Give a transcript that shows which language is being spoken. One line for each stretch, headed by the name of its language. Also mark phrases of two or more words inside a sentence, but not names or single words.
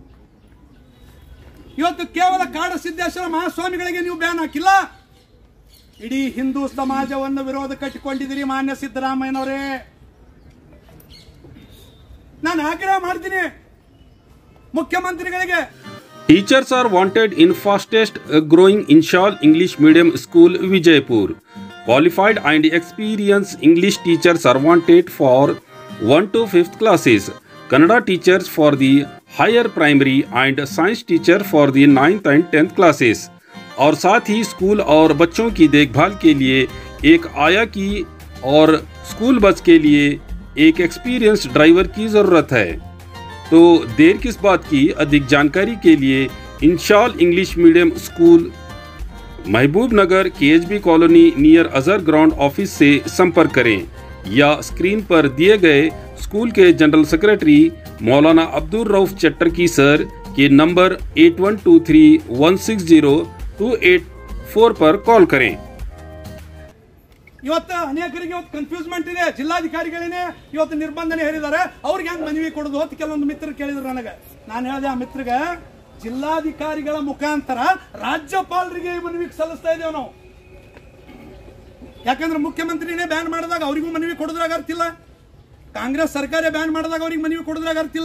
Kannada: ಇವತ್ತು ಕೇವಲ ಕಾಡು ಸಿದ್ದೇಶ್ವರ ಮಹಾಸ್ವಾಮಿಗಳಿಗೆ ನೀವು ಬ್ಯಾನ್ ಹಾಕಿಲ್ಲ, ಇಡೀ ಹಿಂದೂ ಸಮಾಜವನ್ನು ವಿರೋಧ ಕಟ್ಟಿಕೊಂಡಿದ್ದೀರಿ ಮಾನ್ಯ ಸಿದ್ದರಾಮಯ್ಯನವರೇ. ನಾನು ಆಗ್ರಹ ಮಾಡ್ತೀನಿ ಮುಖ್ಯಮಂತ್ರಿಗಳಿಗೆ.
English: Teachers are wanted in fastest growing Inshal English Medium School Vijaypur. Qualified and experienced English teachers are wanted for 1 to 5th classes. Kannada teachers for the higher primary and science teacher for the 9th and 10th classes.
Hindi: और साथ ही स्कूल और बच्चों की देखभाल के लिए एक आया की और स्कूल बस के लिए एक
English: experienced driver
Hindi: की ज़रूरत है। तो देर किस बात की? अधिक जानकारी के लिए इंशाल इंग्लिश मीडियम स्कूल महबूब नगर KHB कॉलोनी नियर अजहर ग्राउंड ऑफिस से संपर्क करें या स्क्रीन पर दिए गए स्कूल के
English: general secretary
Hindi: मौलाना अब्दुल रऊफ चट्टरकी सर के नंबर 8123160284 पर कॉल करें।
Kannada: ಇವತ್ತು ಅನೇಕರಿಗೆ ಇವತ್ತು ಕನ್ಫ್ಯೂಸ್ಮೆಂಟ್ ಇದೆ. ಜಿಲ್ಲಾಧಿಕಾರಿಗಳೇನೆ ಇವತ್ತು ನಿರ್ಬಂಧನೆ ಹೇರಿದ್ದಾರೆ, ಅವ್ರಿಗೆ ಹೆಂಗ್ ಮನವಿ ಕೊಡೋದು ಅಂತ ಕೆಲವೊಂದು ಮಿತ್ರರು ಕೇಳಿದ್ರು ನನಗೆ. ನಾನು ಹೇಳಿದೆ ಆ ಮಿತ್ರಗೆ, ಜಿಲ್ಲಾಧಿಕಾರಿಗಳ ಮುಖಾಂತರ ರಾಜ್ಯಪಾಲರಿಗೆ ಮನವಿ ಸಲ್ಲಿಸ್ತಾ ಇದ್ದೇವೆ ನಾವು. ಯಾಕಂದ್ರೆ ಮುಖ್ಯಮಂತ್ರಿನೇ ಬ್ಯಾನ್ ಮಾಡಿದಾಗ ಅವರಿಗೂ ಮನವಿ ಕೊಡೋದ್ರಾಗ ಅರ್ತಿಲ್ಲ, ಕಾಂಗ್ರೆಸ್ ಸರ್ಕಾರ ಬ್ಯಾನ್ ಮಾಡಿದಾಗ ಅವ್ರಿಗೆ ಮನವಿ ಕೊಡೋದ್ರಾಗ ಅರ್ತಿಲ್ಲ.